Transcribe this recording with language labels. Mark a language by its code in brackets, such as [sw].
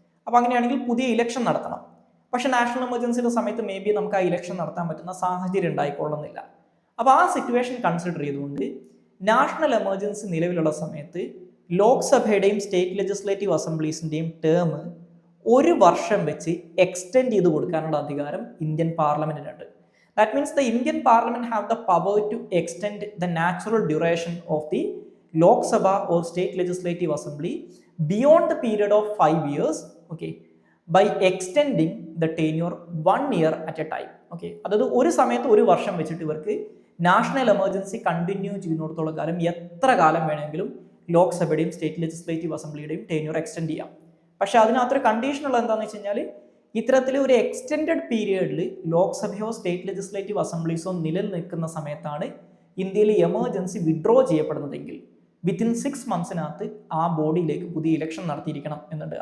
[ml] അപ്പോൾ അങ്ങനെയാണെങ്കിൽ പുതിയ ഇലക്ഷൻ നടത്തണം. പക്ഷേ നാഷണൽ എമർജൻസിയുടെ സമയത്ത് മേ ബി നമുക്ക് ആ ഇലക്ഷൻ നടത്താൻ പറ്റുന്ന സാഹചര്യം ഉണ്ടായിക്കൊള്ളുന്നില്ല. അപ്പോൾ ആ സിറ്റുവേഷൻ കൺസിഡർ ചെയ്തുകൊണ്ട് നാഷണൽ എമർജൻസി നിലവിലുള്ള സമയത്ത് ലോക്സഭയുടെയും സ്റ്റേറ്റ് ലെജിസ്ലേറ്റീവ് അസംബ്ലീസിൻ്റെയും ടേം 1 വർഷം വെച്ച് എക്സ്റ്റെൻഡ് ചെയ്ത് കൊടുക്കാനുള്ള അധികാരം Indian പാർലമെന്റിനുണ്ട്. [en] That means the Indian Parliament have the power to extend the natural duration of the Lok Sabha or State Legislative Assembly beyond the period of 5 years, okay, by extending the tenure 1 year at a time. [ml] Okay, അതായത് ഒരു സമയത്ത് 1 വർഷം വെച്ചിട്ട് ഇവർക്ക് national emergency continue ചെയ്യുന്നിടത്തോളം കാലം എത്ര കാലം വേണമെങ്കിലും ലോക്സഭയുടെയും സ്റ്റേറ്റ് ലെജിസ്ലേറ്റീവ് അസംബ്ലിയുടെയും ടെന്യൂർ എക്സ്റ്റെൻഡ് ചെയ്യാം. പക്ഷേ അതിനകത്തൊരു കണ്ടീഷൻ ഉള്ളത് എന്താണെന്ന് വെച്ച് കഴിഞ്ഞാൽ ഇത്തരത്തിൽ ഒരു എക്സ്റ്റെൻഡഡ് പീരിയഡിൽ ലോക്സഭയോ സ്റ്റേറ്റ് ലെജിസ്ലേറ്റീവ് അസംബ്ലീസോ നിലനിൽക്കുന്ന സമയത്താണ് ഇന്ത്യയിൽ എമർജൻസി വിഡ്രോ ചെയ്യപ്പെടുന്നതെങ്കിൽ വിത്തിൻ 6 മന്ത്സിനകത്ത് ആ ബോഡിയിലേക്ക് പുതിയ ഇലക്ഷൻ നടത്തിയിരിക്കണം എന്നുണ്ട്.